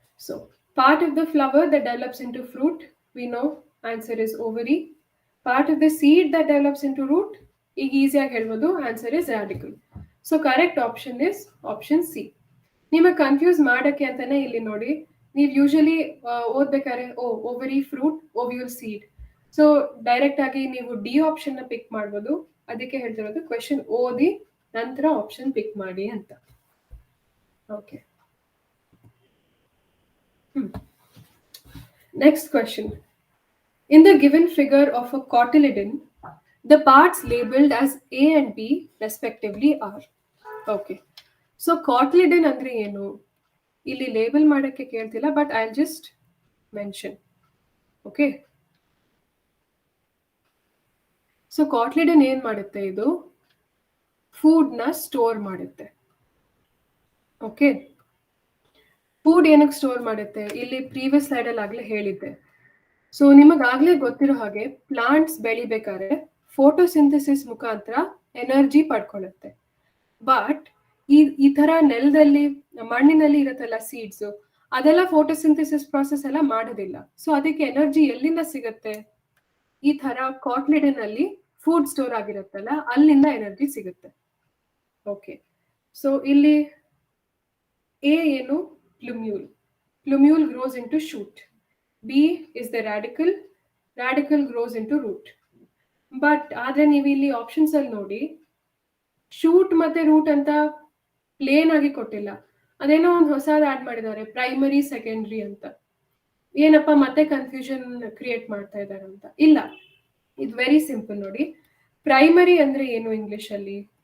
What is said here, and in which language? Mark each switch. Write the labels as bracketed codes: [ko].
[en] So part of the flower that develops into fruit, we know answer is ovary. Part of the seed that develops into root, [kn] ಈಗ ಈಸಿಯಾಗಿ ಹೇಳ್ಬೋದು, [en] Answer is radical. So correct option is option C. [kn] ನಿಮಗೆ confuse ಮಾಡಕ್ಕೆ ಅಂತಾನೆ ಇಲ್ಲಿ ನೋಡಿ, ನೀವು usually ಓದ್ಬೇಕಾದ್ರೆ ovary, fruit, ovule, seed. So direct ಆಗಿ ನೀವು ಡಿ ಆಪ್ಷನ್ ನ ಪಿಕ್ ಮಾಡ್ಬೋದು. ಅದಕ್ಕೆ ಹೇಳ್ತಿರೋದು ಕ್ವೆಶನ್ ಓದಿ ನಂತರ ಆಪ್ಷನ್ ಪಿಕ್ ಮಾಡಿ ಅಂತ. [en] Okay, next question. In the given figure of a cotyledon, the parts labeled as A and B respectively are. Okay, so cotyledon [kn] ಅಂದ್ರೆ ಏನು? ಇಲ್ಲಿ ಲೇಬಲ್ ಮಾಡಕ್ಕೆ ಕೇಳ್ತಿಲ್ಲ, [en] But I just mention. [kn] Okay, so ಕಾಟ್ಲಿಡನ್ ಏನ್ ಮಾಡುತ್ತೆ? ಇದು ಫುಡ್ ನ ಸ್ಟೋರ್ ಮಾಡುತ್ತೆ. Okay, food ಏನಕ್ಕೆ ಸ್ಟೋರ್ ಮಾಡುತ್ತೆ? ಇಲ್ಲಿ ಪ್ರೀವಿಯಸ್ ಸ್ಲೈಡ್ ಅಲ್ಲಿ ಆಗ್ಲೇ ಹೇಳಿದ್ದೆ. ಸೊ ನಿಮಗಾಗ್ಲೇ ಗೊತ್ತಿರೋ ಹಾಗೆ ಪ್ಲಾಂಟ್ಸ್ ಬೆಳಿಬೇಕಾದ್ರೆ ಫೋಟೋಸಿಂಥಸಿಸ್ ಮುಖಾಂತರ ಎನರ್ಜಿ ಪಡ್ಕೊಳ್ಳುತ್ತೆ. ಬಟ್ ಈ ತರ ನೆಲದಲ್ಲಿ, ಮಣ್ಣಿನಲ್ಲಿ ಇರುತ್ತಲ್ಲ ಸೀಡ್ಸ್, ಅದೆಲ್ಲ ಫೋಟೋಸಿಂಥಸಿಸ್ ಪ್ರಾಸೆಸ್ ಎಲ್ಲ ಮಾಡೋದಿಲ್ಲ. ಸೊ ಅದಕ್ಕೆ ಎನರ್ಜಿ ಎಲ್ಲಿಂದ ಸಿಗುತ್ತೆ? ಈ ತರ ಕಾಟ್ಲಿಡನ್ ಅಲ್ಲಿ ಫುಡ್ ಸ್ಟೋರ್ ಆಗಿರುತ್ತಲ್ಲ, ಅಲ್ಲಿಂದ ಎನರ್ಜಿ ಸಿಗುತ್ತೆ. ಓಕೆ, ಸೊ ಇಲ್ಲಿ ಎ ಏನು? ಪ್ಲುಮ್ಯೂಲ್. [en] Plumule grows into shoot. B is the radical. Radical grows into root. [kn] But ಆದ್ರೆ ನೀವು ಇಲ್ಲಿ ಆಪ್ಷನ್ಸ್ ಅಲ್ಲಿ ನೋಡಿ, ಶೂಟ್ ಮತ್ತೆ ರೂಟ್ ಅಂತ ಪ್ಲೇನ್ ಆಗಿ ಕೊಟ್ಟಿಲ್ಲ. ಅದೇನೋ ಒಂದು ಹೊಸದು ಆಡ್ ಮಾಡಿದ್ದಾರೆ, ಪ್ರೈಮರಿ, ಸೆಕೆಂಡ್ರಿ ಅಂತ. ಏನಪ್ಪ ಮತ್ತೆ ಕನ್ಫ್ಯೂಷನ್ ಕ್ರಿಯೇಟ್ ಮಾಡ್ತಾ ಇದ್ದಾರೆ ಅಂತ? ಇಲ್ಲ, ಇದು ವೆರಿ ಸಿಂಪಲ್ ನೋಡಿ. ಪ್ರೈಮರಿ ಅಂದ್ರೆ ಏನು ಇಂಗ್ಲಿಷ್ ಅಲ್ಲಿ?